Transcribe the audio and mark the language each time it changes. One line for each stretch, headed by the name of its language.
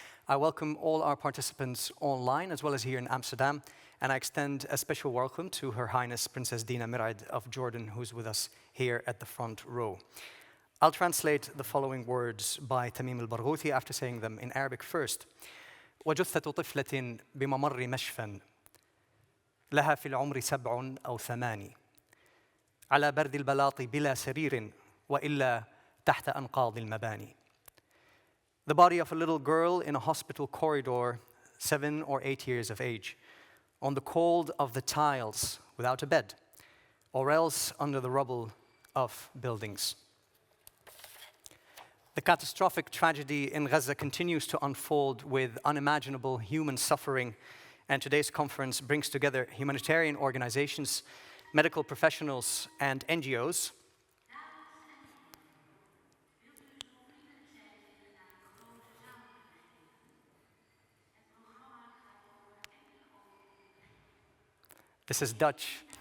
English: I welcome all our participants online, as well as here in Amsterdam, and I extend a special welcome to Her Highness Princess Dina Mirad of Jordan, who's with us here at the front row. I'll translate the following words by Tamim al-Barghouthi after saying them in Arabic first.
Arabic: وجثة طفلة بممر مشفى لها في العمر 7 أو 8 على برد البلاط بلا سرير وإلا تحت أنقاض المباني.
English: The body of a little girl in a hospital corridor, 7 or 8 years of age, on the cold of the tiles without a bed, or else under the rubble of buildings. The catastrophic tragedy in Gaza continues to unfold with unimaginable human suffering, and today's conference brings together humanitarian organizations, medical professionals, and NGOs This is Dutch.